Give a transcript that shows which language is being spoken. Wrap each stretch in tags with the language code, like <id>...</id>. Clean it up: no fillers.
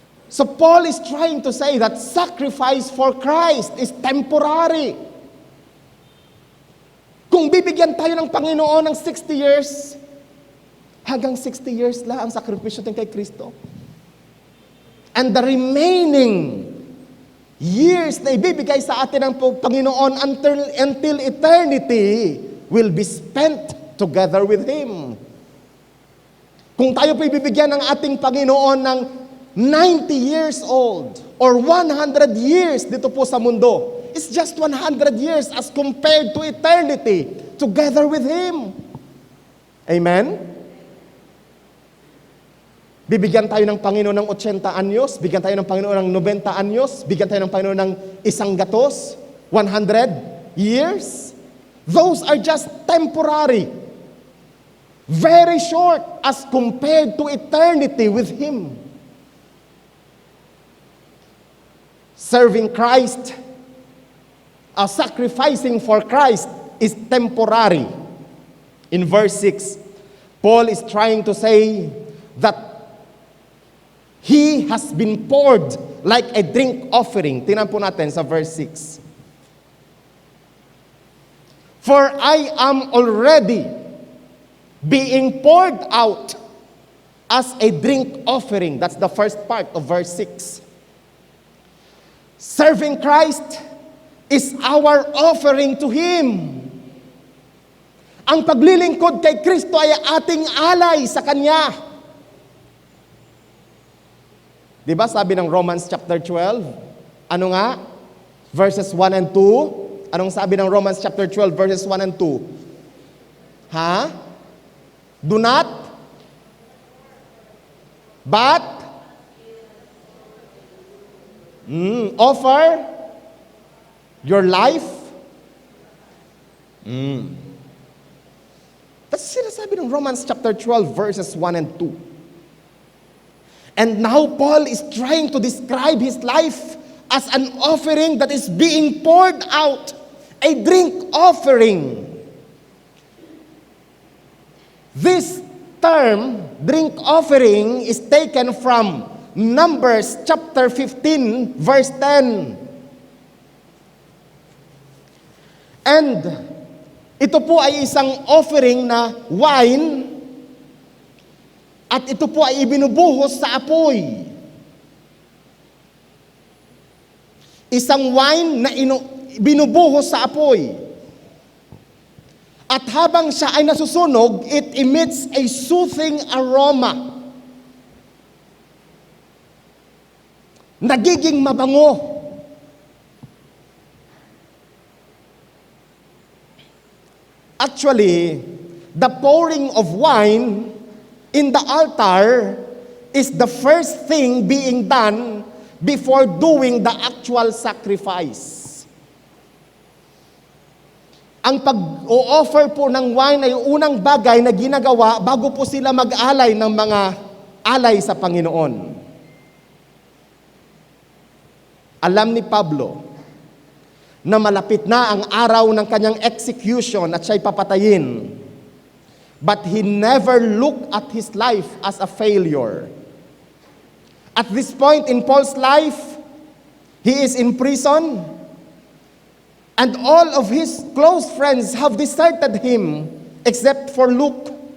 <en>So Paul is trying to say that sacrifice for Christ is temporary.</en> <tl>Kung bibigyan tayo ng Panginoon ng 60 years, hanggang 60 years lang ang sakripisyo natin kay Kristo.</tl> <en>And the remaining years</en> <tl>na ibibigay sa atin ng Panginoon</tl> <en>until eternity will be spent together with Him.</en> <tl>Kung tayo po ibibigyan ng ating Panginoon ng 90 years old or 100 years dito po sa mundo,</tl> <en>it's just 100 years as compared to eternity together with Him.</en> <tl>Amen? Bibigyan tayo ng Panginoon ng 80 anyos, bigyan tayo ng Panginoon ng 90 anyos, bigyan tayo ng Panginoon ng 100, 100 years.</tl> <en>Those are just temporary. Very short as compared to eternity with Him. Serving Christ, sacrificing for Christ is temporary. In verse 6, Paul is trying to say that He has been poured like a drink offering.</en> <tl>Tingnan po natin sa verse 6.</tl> <en>For I am already being poured out as a drink offering. That's the first part of verse 6. Serving Christ is our offering to Him.</en> <tl>Ang paglilingkod kay Kristo ay ating alay sa Kanya. Diba sabi ng Romans chapter 12? Ano nga? Verses 1 and 2. Anong sabi ng Romans chapter 12 verses 1 and 2? Ha?</tl> <en>Do not, but, offer your life. That's</en> <tl>sinasabi ng</tl> <en>Romans chapter 12 verses 1 and 2. And now Paul is trying to describe his life as an offering that is being poured out, a drink offering. This term, drink offering, is taken from Numbers chapter 15, verse 10.</en> <tl>And ito po ay isang offering na wine, at ito po ay ibinubuhos sa apoy. Isang wine na binubuhos sa apoy. At habang siya ay nasusunog,</tl> <en>it emits a soothing aroma.</en> <tl>Nagiging mabango.</tl> <en>Actually, the pouring of wine in the altar is the first thing being done before doing the actual sacrifice.</en> <tl>Ang pag-o-offer po ng wine ay unang bagay na ginagawa bago po sila mag-alay ng mga alay sa Panginoon. Alam ni Pablo na malapit na ang araw ng kanyang execution at siya'y papatayin.</tl> <en>But he never looked at his life as a failure. At this point in Paul's life, he is in prison, and all of his close friends have deserted him except for Luke.</en>